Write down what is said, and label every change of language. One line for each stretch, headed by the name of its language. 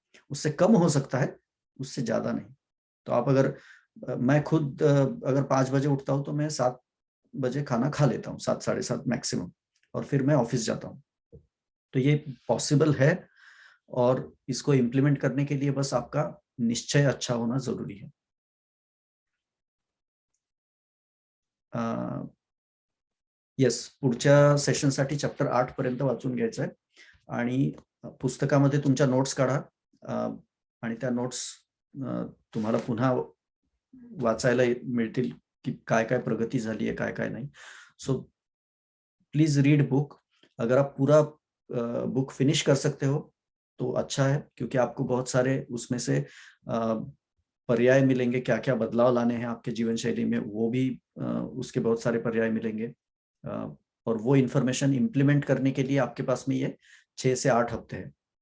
Hindi: उससे कम हो सकता है, उससे ज्यादा नहीं। तो आप अगर मैं खुद अगर 5 बजे उठता हूँ तो मैं 7 बजे खाना खा लेता हूँ, 7 साढ़े 7 मैक्सिमम, और फिर मैं ऑफिस जाता हूँ। तो ये पॉसिबल है, और इसको इम्प्लीमेंट करने के लिए बस आपका निश्चय अच्छा होना जरूरी है।
Marathi: येस, पुढच्या सेशनसाठी चॅप्टर 8 पर्यंत वाचून घ्यायचं आहे, आणि पुस्तकामध्ये तुमच्या नोट्स काढा, आणि त्या नोट्स तुम्हाला पुन्हा वाचायला मिळतील की काय काय प्रगती झाली है, काय काय नहीं।
English: So please read book.
Hindi: अगर आप पूरा बुक फिनिश कर सकते हो तो अच्छा है, क्योंकि आपको बहुत सारे उसमें से पर्याय मिलेंगे, क्या क्या बदलाव लाने हैं आपके जीवन शैली में, वो भी उसके बहुत सारे पर्याय मिलेंगे। और वो इंफॉर्मेशन इम्प्लीमेंट करने के लिए आपके पास में ये 6 से 8 हफ्ते है।